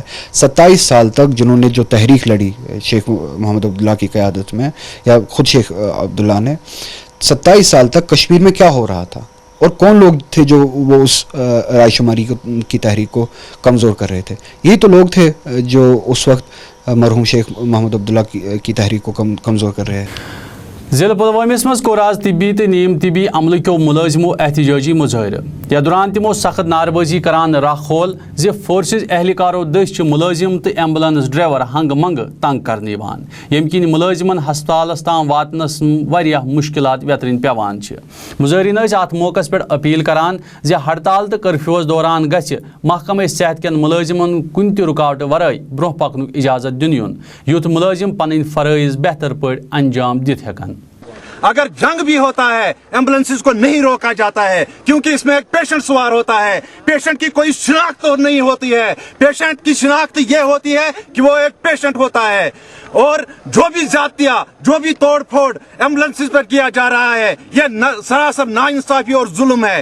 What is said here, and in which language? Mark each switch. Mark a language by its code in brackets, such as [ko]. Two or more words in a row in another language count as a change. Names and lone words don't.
[ur] 27 سال تک جنہوں نے جو تحریک لڑی شیخ محمد عبداللہ کی قیادت میں یا خود شیخ عبداللہ نے، 27 سال تک کشمیر میں کیا ہو رہا تھا اور کون لوگ تھے جو وہ اس رائے شماری کی تحریک کو کمزور کر رہے تھے؟ یہی تو لوگ تھے جو اس وقت مرحوم شیخ محمد عبداللہ کی تحریک کو کمزور کر رہے ہیں. [ks] ضلع پلوامس مز کور آز طبی تو نیم طبی عملہ کیو ملازمو احتجاجی مظاہرہ. یا دوران تمو سخت ناربازی کران راکھول زِ فورسز اہلکارو دس ملازم تو ایمبولینس ڈرائیور ہنگ منگ تنگ کرنے یوان، یم کن ملازمن ہسپتالس تام واتنس واریاہ مشکلات ویترین پیوان. مظاہرین ات موقع پہ اپیل کران زِ ہڑتال تو کرفیوز دوران گژھِ محکمہ صحت کن ملازمن کن تہ رکاوٹ ورائے برہ پکنک اجازت دن یون، یُتھ ملازم پنن فرائض بہتر پٲٹھۍ انجام دِتھ ہیکن. [ur] اگر جنگ بھی ہوتا ہے ایمبولینسز کو نہیں روکا جاتا ہے کیونکہ اس میں ایک پیشنٹ سوار ہوتا ہے. پیشنٹ کی کوئی شناخت نہیں ہوتی ہے. پیشنٹ کی شناخت یہ ہوتی ہے کہ وہ ایک پیشنٹ ہوتا ہے. اور جو بھی زیادتیاں، جو بھی توڑ پھوڑ ایمبولینسز پر کیا جا رہا ہے، یہ سراسر ناانصافی اور ظلم ہے.